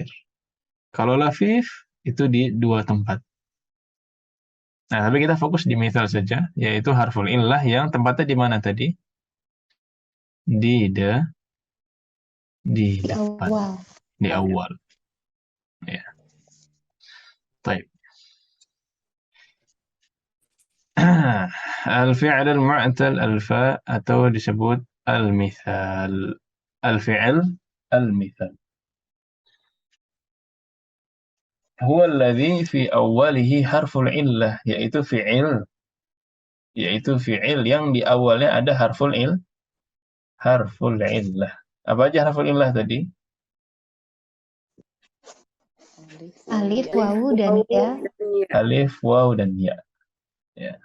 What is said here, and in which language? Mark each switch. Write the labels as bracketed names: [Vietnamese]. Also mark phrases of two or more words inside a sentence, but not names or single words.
[Indonesian] Kalau lafif itu di dua tempat. Nah, tapi kita fokus di misal saja, yaitu [Arabic] حرف علة [Indonesian] yang tempatnya di mana tadi? Di Di depan, awal. di awal. Ya. Baik. [Arabic] الفعل المعتل الفاء [Indonesian] atau disebut [Arabic] al-mithal. الفعل المثال. هو الذي في أوله حرف علة, [Indonesian] yaitu fi'il yang di awalnya ada [Arabic] حرف علة. [Indonesian] Apa aja [Arabic] حرف علة [Indonesian] tadi? Alif, wawu, dan ya. Alif, waw, dan ya. Ya.